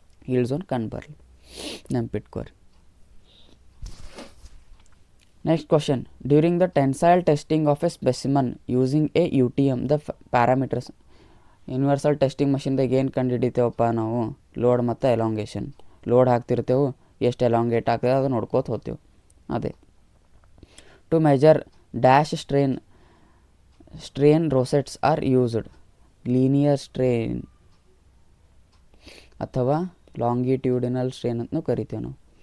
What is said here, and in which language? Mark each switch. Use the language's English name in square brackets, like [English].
[Kannada] Yield zone ಕಂಡುಬರಲಿ, ನೆನಪಿಟ್ಕೋರಿ. [English] Next question. During the tensile testing of a specimen using a UTM, the parameters [Kannada] universal testing ಮಷಿನ್ದಾಗ ಏನು ಕಂಡು ಹಿಡಿತೇವಪ್ಪ ನಾವು? Load ಮತ್ತು elongation. Load ಹಾಕ್ತಿರ್ತೇವೆ, ಎಷ್ಟು elongate ಆಗ್ತದೆ ಅದು ನೋಡ್ಕೋತ ಹೋಗ್ತೇವೆ. ಅದೇ [English] To measure dash strain rosettes are used. [Kannada] Linear strain ಅಥವಾ ಲಾಂಗಿಟ್ಯೂಡಿನಲ್ ಸ್ಟ್ರೇನ್ ಅಂತಲೂ ಕರಿತೇವೆ ನಾವು.